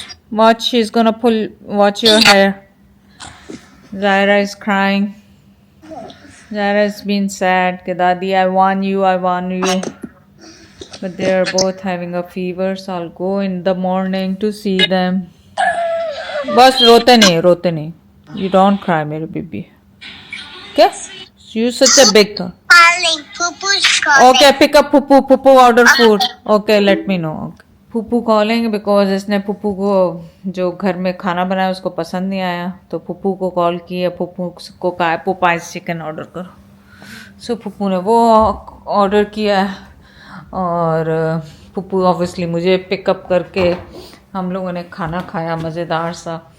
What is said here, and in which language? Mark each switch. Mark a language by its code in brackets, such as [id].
[en] Watch, she's gonna pull, watch your hair. Zaira is crying. Zaira has been sad [hi] कि दादी [en] I want you, but they are both having a fever, so I'll go in the morning to see them. [hi] बस रोते नहीं, [en] you don't cry [hi] मेरे baby, okay? [en] You such a big thought. Okay, pick up Pupu order food. Okay, let me know. Okay. [hi] पुप्पू calling because इसने पुप्पू को जो घर में खाना बनाया उसको पसंद नहीं आया, तो पुप्पू को कॉल किया, पुप्पू को कहा पोपाइज चिकन ऑर्डर करो। सो पुप्पू ने वो ऑर्डर किया और पुप्पू ऑब्वियसली मुझे पिकअप करके हम लोगों ने खाना खाया मज़ेदार सा।